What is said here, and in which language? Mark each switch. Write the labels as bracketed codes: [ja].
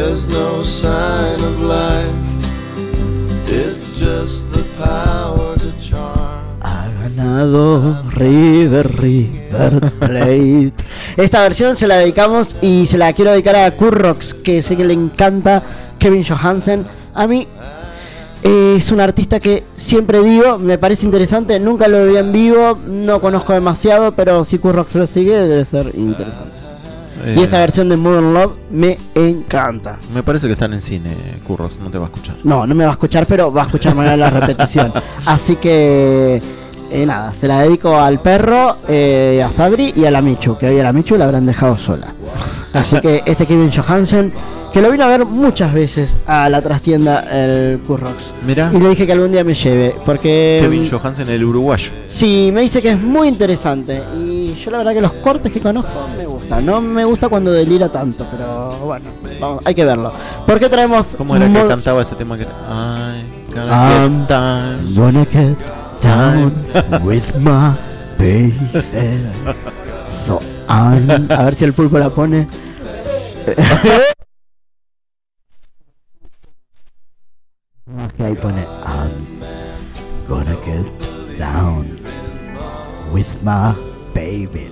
[en] no sign of life. It's just the power to charm. [es] Ha ganado River, River Plate. Esta versión se la dedicamos y se la quiero dedicar a Currox, que sé que le encanta Kevin Johansen. A mí es un artista que siempre digo, me parece interesante, nunca lo vi en vivo, no conozco demasiado, pero si Currox lo sigue debe ser interesante. Y esta versión de Modern Love me encanta. Me parece que están en cine, Currox, no te va a escuchar. No, no me va a escuchar, pero va a escuchar mañana la repetición. Así que nada, se la dedico al perro, a Sabri y a la Michu, que hoy a la Michu la habrán dejado sola. Así que este Kevin Johansen, que lo vino a ver muchas veces a la trastienda, el Currox. Mirá. Y le dije que algún día me lleve, porque Kevin Johansen, el uruguayo. Sí, me dice que es muy interesante. Y yo la verdad que los cortes que conozco me gustan. No me gusta cuando delira tanto, pero bueno, vamos, hay que verlo. ¿Por qué traemos? ¿Cómo era que cantaba ese tema? Que [en] I'm gonna get down with my baby. [es] So a ver si el pulpo la pone. Ahí pone [en] I'm gonna get down with my baby.